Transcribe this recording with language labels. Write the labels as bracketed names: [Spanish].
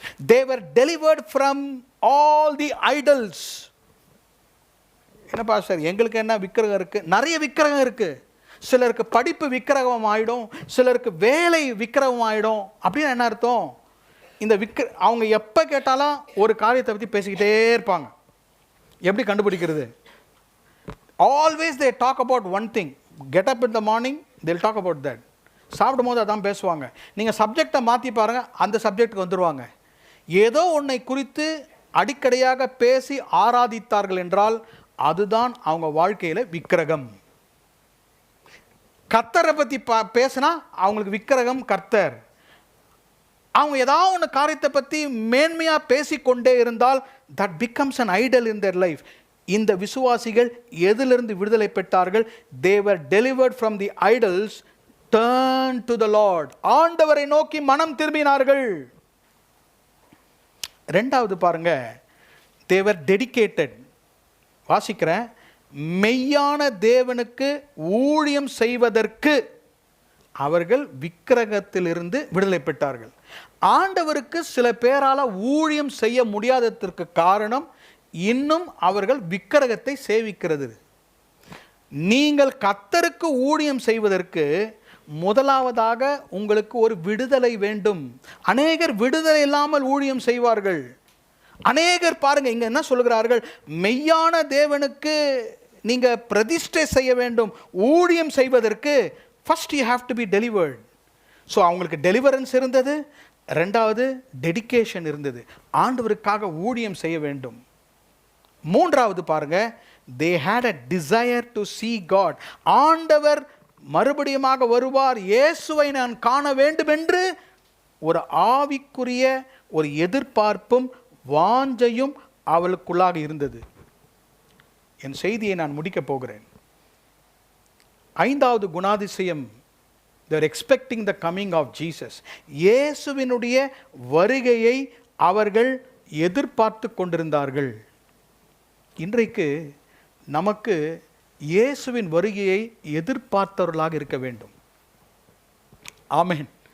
[English] they were delivered from all the idols. [Tamil] என்னப்பா sir, எங்களுக்கு என்ன விக்கிரகம் இருக்கு? நிறைய விக்கிரகம் இருக்கு. சிலருக்கு படிப்பு விக்கிரகம் ஆயிடும், சிலருக்கு வேலை விக்கிரகம் ஆயிடும். அப்படின்னு என்ன அர்த்தம்? இந்த அவங்க எப்போ கேட்டாலும் ஒரு காரியத்தை பற்றி பேசிக்கிட்டே இருப்பாங்க. எப்படி கண்டுபிடிக்கிறது? [English] Always they talk about one thing. Get up in the morning, they'll talk about that. [Tamil] சாப்பிடும் போது அதான் பேசுவாங்க. நீங்கள் சப்ஜெக்டை மாற்றி பாருங்கள், அந்த சப்ஜெக்டுக்கு வந்துடுவாங்க. ஏதோ ஒன்றை குறித்து அடிக்கடியாக பேசி ஆராதித்தார்கள் என்றால் அதுதான் அவங்க வாழ்க்கையில் விக்கிரகம். கர்த்தரை பற்றி பேசினா அவங்களுக்கு விக்கிரகம் கர்த்தர். அவங்க ஏதாவது ஒன்று காரியத்தை பற்றி மேன்மையாக பேசிக்கொண்டே இருந்தால் [English] that becomes an idol in their life. [Tamil] இந்த விசுவாசிகள் எதிலிருந்து விடுதலை பெற்றார்கள்? [English] They were delivered from the idols, turned to the Lord. [Tamil] ஆண்டவரை நோக்கி மனம் திரும்பினார்கள். ரெண்டாவது பாருங்க, [English] they were dedicated. [Tamil] வாசிக்கிறேன், மெய்யான தேவனுக்கு ஊழியம் செய்வதற்கு அவர்கள் விக்கிரகத்திலிருந்து விடுதலை பெற்றார்கள். ஆண்டவருக்கு சில பேரால் ஊழியம் செய்ய முடியாததற்கு காரணம் இன்னும் அவர்கள் விக்கிரகத்தை சேவிக்கிறது. நீங்கள் கர்த்தருக்கு ஊழியம் செய்வதற்கு முதலாவதாக உங்களுக்கு ஒரு விடுதலை வேண்டும். அநேகர் விடுதலை இல்லாமல் ஊழியம் செய்வார்கள். அநேகர் பாருங்க, இங்க என்ன சொல்கிறார்கள்? மெய்யான தேவனுக்கு நீங்க பிரதிஷ்டை செய்ய வேண்டும். ஊழியம் செய்வதற்கு [English] first you have to be delivered. [Tamil] So அவங்களுக்கு டெலிவரன்ஸ் இருந்தது, ரெண்டாவது டெடிகேஷன் இருந்தது, ஆண்டவருக்காக ஊழியம் செய்ய வேண்டும். மூன்றாவது பாருங்க, [English] they had a desire to see God. [Tamil] ஆண்டவர் மறுபடியுமாக வருவார், இயேசுவை நான் காண வேண்டும் என்று ஒரு ஆவிக்குரிய ஒரு எதிர்பார்ப்பும் வாஞ்சையும் அவளுக்குள்ளாக இருந்தது. என் செய்தியை நான் முடிக்கப் போகிறேன். ஐந்தாவது குணாதிசயம், [English] they are expecting the coming of Jesus. [Tamil] இயேசுவினுடைய வருகையை அவர்கள் எதிர்பார்த்து கொண்டிருந்தார்கள். இன்றைக்கு நமக்கு இயேசுவின் வருகையை எதிர்பார்த்தவர்களாக இருக்க வேண்டும். ஆமென்.